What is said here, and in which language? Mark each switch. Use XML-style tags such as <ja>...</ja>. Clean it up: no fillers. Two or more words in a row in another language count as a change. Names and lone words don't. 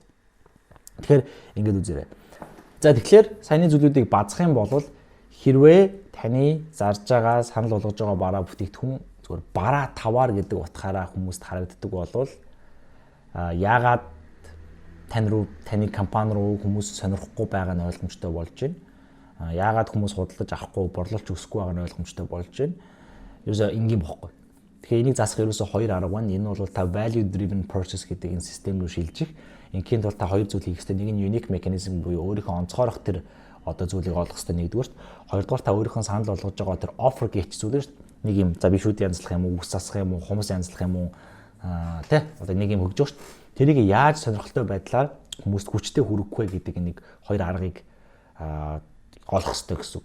<mn>Тэгэхээр ингэж үзээрэй. За тэгэхээр саяны зүйлүүдийг базах юм бол хэрвээ таны зарж байгаа санал болгож байгаа бараа бүтээгдэхүүн зүгээр бараа таваар гэдэг утгаараа хүмүүст харагддаг болвол яагаад таны компани руу хүмүүс сонирхгүй байгаа нь ойлгомжтой болж байна. Яагаад хүмүүс худалдаж авахгүй, борлуулж өсөхгүй байгаа нь ойлгомжтой болж байна. Ерөөсөө энгийн бохгүй. Тэгэхээр энийг засах ерөөсөө хоёр арга байна. Энэ бол та</mn> <en>value driven purchase</en> <mn>гэдэг энэ систем рүү шилжих. Ингийн тул та хоёр зүйл хийх хэрэгтэй. Нэг нь</mn> <en>unique mechanism</en> <mn>буюу өөрийнхөө онцгойрох тэр одоо зүйлийг олох хэрэгтэй нэгдүгээрт. Хоёрдугаар та өөрийнхөө санал болгож байгаа тэр offer гэх зүйл шүү дээ. Нэг юм за бишүүд янзлах юм уу, ус засах юм уу, хумс янзлах юм уу тэ одоо нэг юм хөгжөө шүү дээ. Тэрийг яаж сонирхолтой байдлаар хүмүүст хүчтэй хүргэхгүй гэдэг нэг хоёр аргыг олох хэрэгтэй гэсэн үг.</mn>